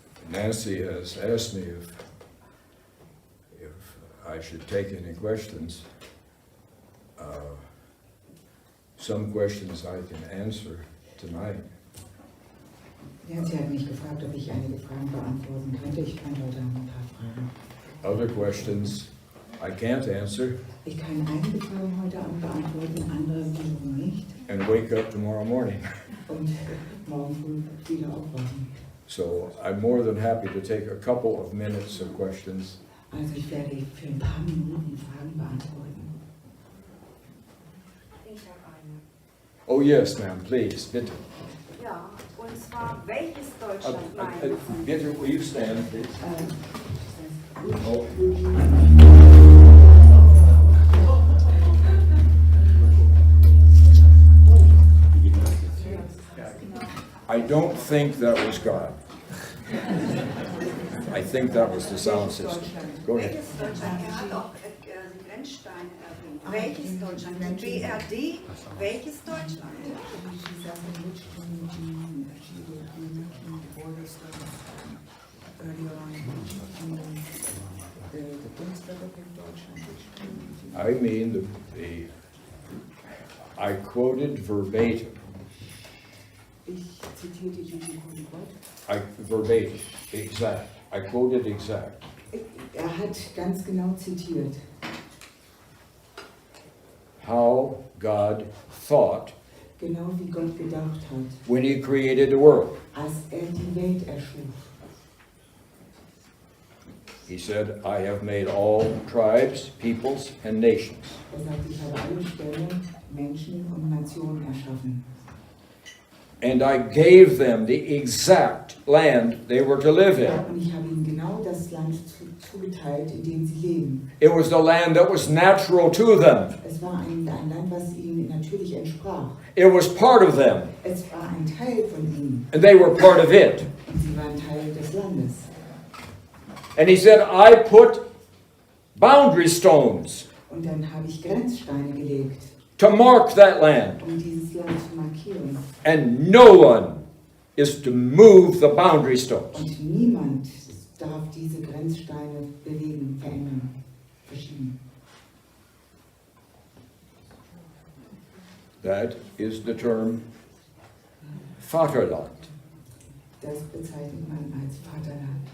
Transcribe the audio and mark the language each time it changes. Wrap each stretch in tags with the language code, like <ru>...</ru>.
<en>Nancy has asked me if I should take any questions. Some questions I can answer tonight.</en> <de>Ja, sie hat mich gefragt, ob ich einige Fragen beantworten könnte. Ich könnte heute Abend ein paar Fragen.</de> <en>Other questions I can't answer</en> <de>Ich kann einige Fragen heute Abend beantworten, andere wiederum nicht.</de> <en>and wake up tomorrow morning.</en> <de>Und morgen früh wieder aufwachen.</de> <en>So I'm more than happy to take a couple of minutes of questions.</en> <de>Also ich werde für ein paar Minuten Fragen beantworten. Ich habe eine.</de> <en>Oh yes, ma'am, please, bitte.</en> <de>Ja, und zwar, welches Deutschland meinen Sie?</de> <en>Bitte, will you stand, please? Oh. I don't think that was God. I think that was the sound system. Go ahead.</en> <de>Welches Deutschland? Er hat auch die Grenzsteine erwähnt. Welches Deutschland? Die BRD? Welches Deutschland?</de> <en>I mean, I quoted verbatim.</en> <de>Ich zitierte Juli Gott.</de> <en>Verbatim, exact. I quoted exact.</en> <de>Hat ganz genau zitiert,</de> <en>How God thought</en> <de>genau wie Gott gedacht hat,</de> <en>when He created the world.</en> <de>als die Welt erschuf.</de> <en>He said, I have made all tribes, peoples, and nations.</en> <de>Sagt, ich habe alle Stämme, Menschen und Nationen erschaffen.</de> <en>And I gave them the exact land they were to live in.</en> <de>Und ich habe ihnen genau das Land zugeteilt, in dem sie leben.</de> <en>It was the land that was natural to them.</en> <de>Es war ein Land, was ihnen natürlich entsprach.</de> <en>It was part of them,</en> <de>Es war ein Teil von ihnen.</de> <en>and they were part of it.</en> <de>Und sie waren Teil des Landes.</de> <en>And he said, I put boundary stones</en> <de>Und dann habe ich Grenzsteine gelegt,</de> <en>to mark that land.</en> <de>um dieses Land zu markieren.</de> <en>And no one is to move the boundary stones.</en> <de>Und niemand darf diese Grenzsteine bewegen, verändern, verschieben.</de> <en>That is the term Vaterland.</en> <de>Das bezeichnet man als Vaterland.</de>